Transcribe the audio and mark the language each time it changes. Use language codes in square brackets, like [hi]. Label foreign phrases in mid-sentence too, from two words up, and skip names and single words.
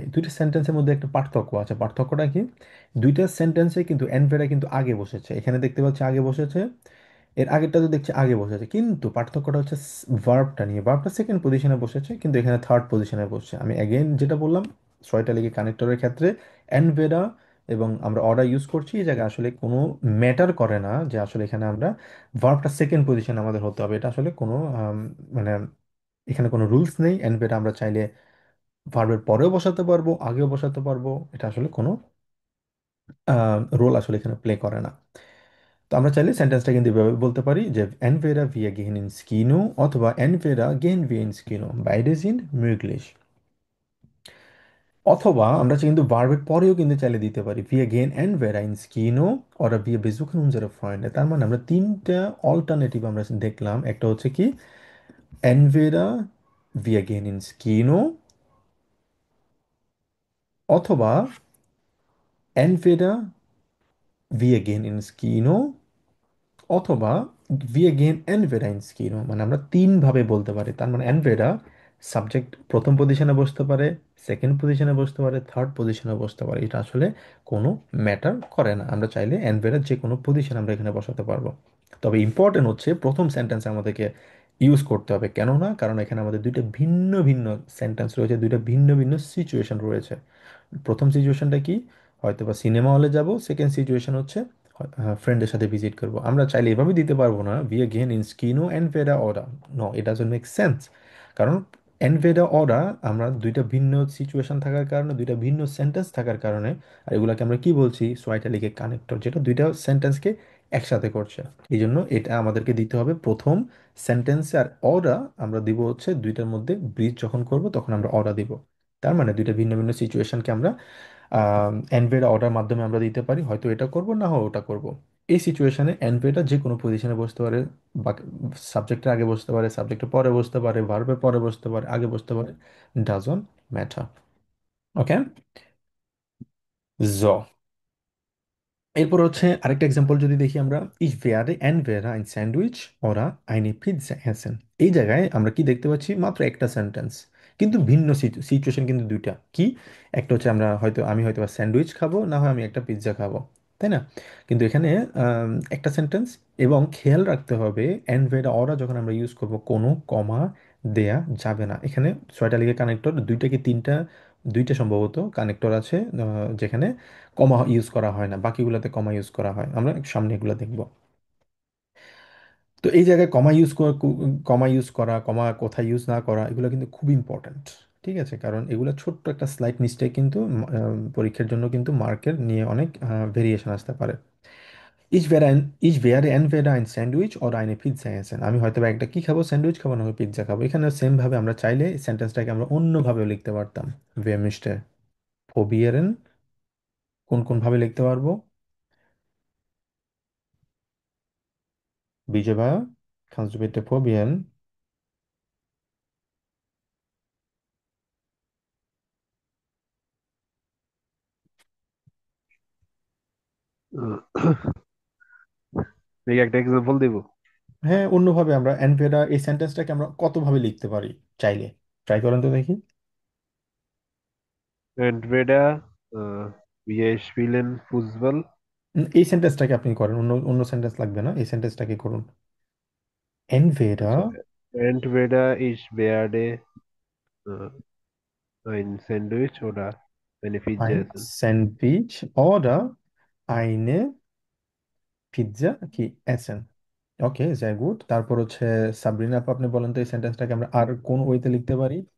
[bn] দুইটা সেন্টেন্সের মধ্যে একটা পার্থক্য আছে। পার্থক্যটা কি? দুইটা সেন্টেন্সে কিন্তু entweder কিন্তু আগে বসেছে, এখানে দেখতে পাচ্ছি আগে বসেছে, এর আগেরটা তো দেখছি আগে বসেছে, কিন্তু পার্থক্যটা হচ্ছে ভার্বটা নিয়ে। ভার্বটা সেকেন্ড পজিশনে বসেছে কিন্তু এখানে থার্ড পজিশনে বসছে। আমি অ্যাগেন যেটা বললাম, ছয়টা লিগে কানেক্টরের ক্ষেত্রে entweder এবং আমরা অর্ডার ইউজ করছি, এই জায়গায় আসলে কোনো ম্যাটার করে না যে আসলে এখানে আমরা ভার্বটা সেকেন্ড পজিশন আমাদের হতে হবে, এটা আসলে কোনো মানে এখানে কোনো রুলস নেই। এনভেটা আমরা চাইলে ভার্বের পরেও বসাতে পারবো, আগেও বসাতে পারবো, এটা আসলে কোনো রোল আসলে এখানে প্লে করে না। তো আমরা চাইলে সেন্টেন্সটা কিন্তু এভাবে বলতে পারি যে [de] entweder wir gehen ins Kino অথবা entweder gehen wir ins Kino, beide sind möglich। [bn] অথবা আমরা কিন্তু ভার্বের পরেও কিন্তু চাইলে দিতে পারি [de] wir gehen entweder ins Kino oder wir besuchen unsere Freunde। [bn] তার মানে আমরা তিনটা অল্টারনেটিভ আমরা দেখলাম। একটা হচ্ছে কি [de] entweder wir gehen ins Kino অথবা entweder wir gehen ins Kino অথবা wir gehen entweder ins Kino। [bn] মানে আমরা তিন ভাবে বলতে পারি। তার মানে entweder সাবজেক্ট প্রথম পজিশনে বসতে পারে, সেকেন্ড পজিশনে বসতে পারে, থার্ড পজিশনে বসতে পারে, এটা আসলে কোনো ম্যাটার করে না। আমরা চাইলে entweder যে কোনো পজিশন আমরা এখানে বসাতে পারবো। তবে ইম্পর্টেন্ট হচ্ছে প্রথম সেন্টেন্সে আমাদেরকে ইউজ করতে হবে। কেন না? কারণ এখানে আমাদের দুইটা ভিন্ন ভিন্ন সেন্টেন্স রয়েছে, দুইটা ভিন্ন ভিন্ন সিচুয়েশন রয়েছে। প্রথম সিচুয়েশনটা কি? হয়তো বা সিনেমা হলে যাব। সেকেন্ড সিচুয়েশন হচ্ছে ফ্রেন্ডের সাথে ভিজিট করব। আমরা চাইলে এভাবে দিতে পারবো না [de] wir gehen ins Kino entweder oder। [bn] নো, [en] it doesn't make sense। [bn] কারণ [de] entweder oder [bn] আমরা দুইটা ভিন্ন সিচুয়েশন থাকার কারণে, দুইটা ভিন্ন সেন্টেন্স থাকার কারণে, আর এগুলাকে আমরা কি বলছি? সোয়াইটালিকে কানেক্টর, যেটা দুইটা সেন্টেন্সকে একসাথে করছে। এই জন্য এটা আমাদেরকে দিতে হবে প্রথম সেন্টেন্সে। আর অরা আমরা দিব হচ্ছে দুইটার মধ্যে ব্রিজ যখন করব তখন আমরা অরা দিব। তার মানে দুইটা ভিন্ন ভিন্ন সিচুয়েশনকে আমরা [de] entweder oder [bn] মাধ্যমে আমরা দিতে পারি। হয়তো এটা করব, না হয় ওটা করব। এই সিচুয়েশনে অ্যানভেটা যে কোনো পজিশনে বসতে পারে, বা সাবজেক্টের আগে বসতে পারে, সাবজেক্টের পরে বসতে পারে, ভার্বের পরে বসতে পারে, আগে বসতে পারে, [en] doesn't matter. [bn] ওকে। জ এরপর হচ্ছে আরেকটা এক্সাম্পল যদি দেখি আমরা, [de] ich werde entweder ein Sandwich oder eine Pizza essen। [bn] এই জায়গায় আমরা কি দেখতে পাচ্ছি? মাত্র একটা সেন্টেন্স, কিন্তু ভিন্ন সিচুয়েশন কিন্তু দুইটা। কি? একটা হচ্ছে আমি হয়তো স্যান্ডউইচ খাবো, না হয় আমি একটা পিৎজা খাবো, তাই না? কিন্তু এখানে একটা সেন্টেন্স। এবং খেয়াল রাখতে হবে [de] entweder oder [bn] যখন আমরা ইউজ করব কোনো কমা দেয়া যাবে না। এখানে ছয়টা লিগে কানেক্টর, দুইটা কি তিনটা, দুইটা সম্ভবত কানেক্টর আছে যেখানে কমা ইউজ করা হয় না, বাকিগুলোতে কমা ইউজ করা হয়। আমরা সামনে এগুলো দেখব। তো এই জায়গায় কমা ইউজ করা, কমা কোথায় ইউজ না করা, এগুলো কিন্তু খুব ইম্পর্ট্যান্ট। ঠিক আছে? কারণ এগুলো ছোট্ট একটা স্লাইট মিস্টেক কিন্তু পরীক্ষার জন্য কিন্তু মার্কের নিয়ে অনেক ভেরিয়েশন আসতে পারে। [de] Ich werde entweder ein Sandwich oder eine Pizza essen। [bn] আমি হয়তো বা একটা কি খাবো? স্যান্ডউইচ খাবো, না পিৎজা খাবো। এখানে সেম ভাবে আমরা চাইলে সেন্টেন্সটাকে আমরা অন্যভাবেও লিখতে পারতাম। [de] Wer möchte probieren? [bn] কোন কোন ভাবে লিখতে পারবো? [de] Bijaba, kannst du bitte probieren? [bn] দেখি একটা এক্সাম্পল দিব। হ্যাঁ, অন্যভাবে আমরা এনভেরা এই সেন্টেন্সটাকে আমরা কতভাবে লিখতে পারি চাইলে? ট্রাই করেন তো দেখি। [de] Entweder wir spielen Fußball, [bn] এই সেন্টেন্সটাকে আপনি করেন, অন্য অন্য সেন্টেন্স লাগবে না, এই সেন্টেন্সটাকে করুন। [de] এনভেরা also entweder ich werde äh, ein Sandwich oder eine Pizza ein essen. Sandwich oder eine পিৎজা কি এসেন। ওকে, sehr gut। [bn] তারপর হচ্ছে সাবরিনা আপু, আপনি বলেন তো এই সেন্টেন্সটাকে আমরা আর কোন ওয়েতে লিখতে পারি?